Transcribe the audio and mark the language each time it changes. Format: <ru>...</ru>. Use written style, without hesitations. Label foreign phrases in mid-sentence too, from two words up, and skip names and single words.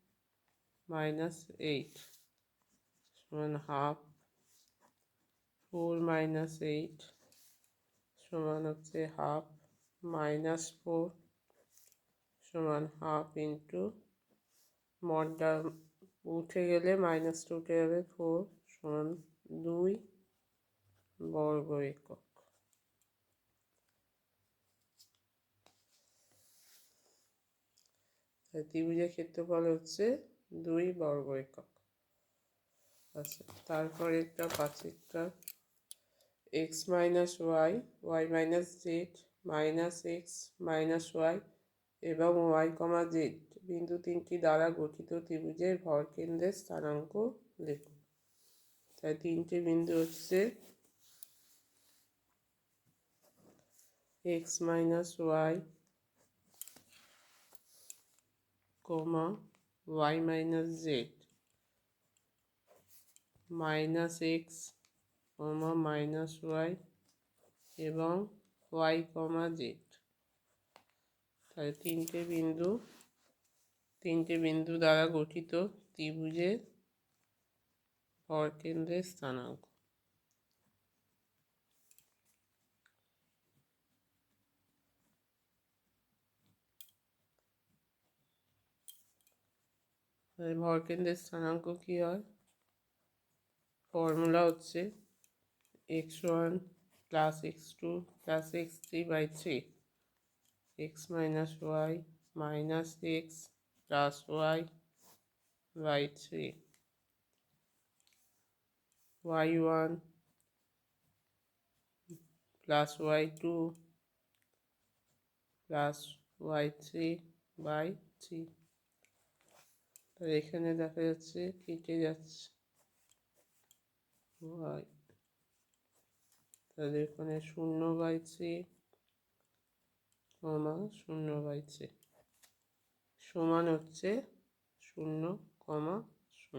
<bn>-8 সমান হাফ 4 -8 সমান হচ্ছে হাফ -4 সমান</bn> <en>half into</en> <bn>মডটা উঠে গেলে -2 উঠে যাবে 4 সমান 2 বর্গ একক। ত্রিভুজের ক্ষেত্রফল হচ্ছে 2 বর্গ একক। আচ্ছা, তারপরে একটা পাঁচেরটা x - y y - z -x -y এবং y, z বিন্দু তিনটি দ্বারা গঠিত ত্রিভুজের ভরকেন্দ্রের স্থানাঙ্ক লেখো। তাই তিনটে বিন্দু হচ্ছে x - y, y - z -x, -y এবং y, z। তাহলে তিনটে বিন্দু দ্বারা গঠিত ত্রিভুজের ভরকেন্দ্রের স্থানাঙ্ক। ভরকেন্দ্রের স্থানাঙ্ক কি হয়? ফর্মুলা হচ্ছে x1 + x2 + x3/3 x - y - x + y/3 y1 + y2 + y3/3। তাহলে এখানে দেখা যাচ্ছে কেটে যাচ্ছে y, তাহলে এখানে 0/3 0/3 সমান হচ্ছে 0, 0।</bn>